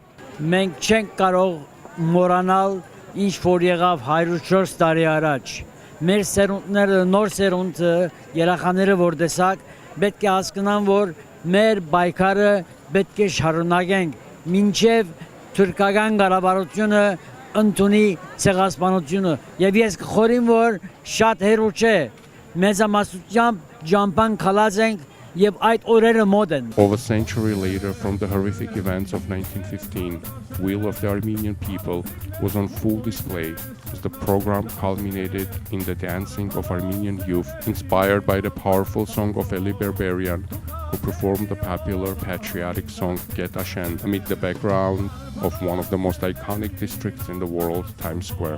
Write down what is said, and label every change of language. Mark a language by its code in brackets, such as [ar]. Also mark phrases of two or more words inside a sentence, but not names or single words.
[hy] Մենք չենք կարող մոռանալ ինչ որ եղավ 104 տարի առաջ։ Մեր սերունդները, նոր սերունդը, երեխաները որ տեսակ, պետք է հասկանան, որ մեր պայքարը պետք է շարունակենք մինչև թուրքական կառավարությունը ընդունի ցեղասպանությունը եւ ես կխորին որ շատ հեռու չէ մեծամասնությամբ ջամփան քալած ենք եւ այդ օրերը մոտ են. [en] Over a century later from the horrific events of 1915, the will of the Armenian people was on full display as the program culminated in the dancing of Armenian youth inspired by the powerful song of Eli Berberian, who performed the popular patriotic song Get Ashen amid the background of one of the most iconic districts in the world, Times Square.